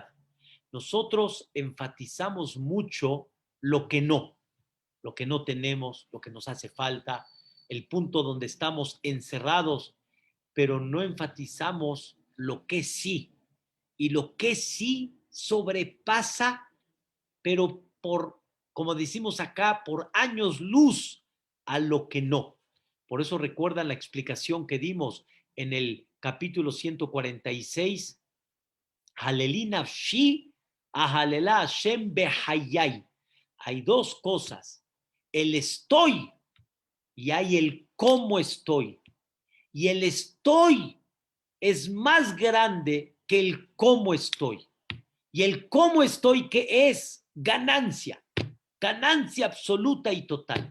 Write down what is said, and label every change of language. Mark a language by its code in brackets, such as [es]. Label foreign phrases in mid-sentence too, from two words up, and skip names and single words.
[es] Nosotros enfatizamos mucho lo que no tenemos, lo que nos hace falta, el punto donde estamos encerrados, pero no enfatizamos lo que sí. Y lo que sí sobrepasa, pero como decimos acá, por años luz a lo que no. Por eso recuerdan la explicación que dimos en el capítulo 146, [he] הללי נפשי אהללה השם בחיי. [es] Hay dos cosas, el estoy y hay el cómo estoy. Y el estoy es más grande que el cómo estoy. Y el cómo estoy, que es ganancia, ganancia absoluta y total.